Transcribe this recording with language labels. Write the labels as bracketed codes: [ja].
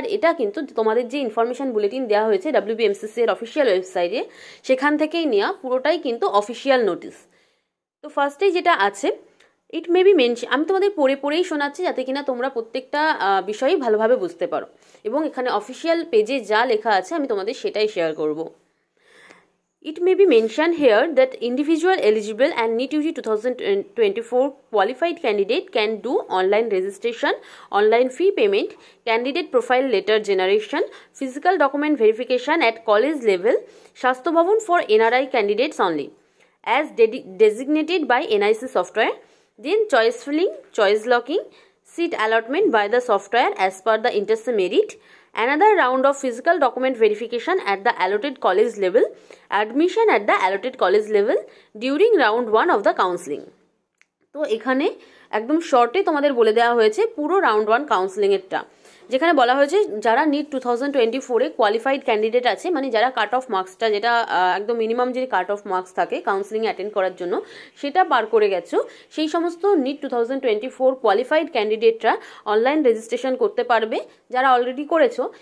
[bn] আর এটা কিন্তু তোমাদের যে ইনফরমেশন বুলেটিন দেওয়া হয়েছে WBMCC এর অফিসিয়াল ওয়েবসাইটে, সেখান থেকেই নেওয়া, পুরোটাই কিন্তু অফিসিয়াল নোটিস। তো ফার্স্টেই যেটা আছে, [en] it may be mention, [bn] আমি তোমাদের পড়েই শোনাচ্ছি যাতে কিনা তোমরা প্রত্যেকটা বিষয়ই ভালোভাবে বুঝতে পারো, এবং এখানে অফিসিয়াল পেজে যা লেখা আছে আমি তোমাদের সেটাই শেয়ার করব। [en] It may be mentioned here that individual eligible and NEET UG 2024 qualified candidate can do online registration, online fee payment, candidate profile letter generation, physical document verification at college level, Shastro Bhavan for NRI candidates only, as designated by NIC software, then choice filling, choice locking, seat allotment by the software as per the INTERSE merit, another round of physical document verification at the allotted college level, admission at the allotted college level during round 1 of the counseling. [bn] তো এখানে একদম শর্টে তোমাদের বলে দেওয়া হয়েছে পুরো round 1 কাউন্সেলিংয়েরটা, যেখানে বলা হয়েছে যারা NEET 2024-এ কোয়ালিফাইড ক্যান্ডিডেট আছে, মানে যারা কাট অফ মার্কসটা, যেটা একদম মিনিমাম যে কাট অফ মার্কস থাকে কাউন্সেলিং অ্যাটেন্ড করার জন্য, সেটা পার করে গেছো, সেই সমস্ত NEET 2024 কোয়ালিফাইড ক্যান্ডিডেটরা অনলাইন রেজিস্ট্রেশন করতে পারবে, যারা অলরেডি করেছো।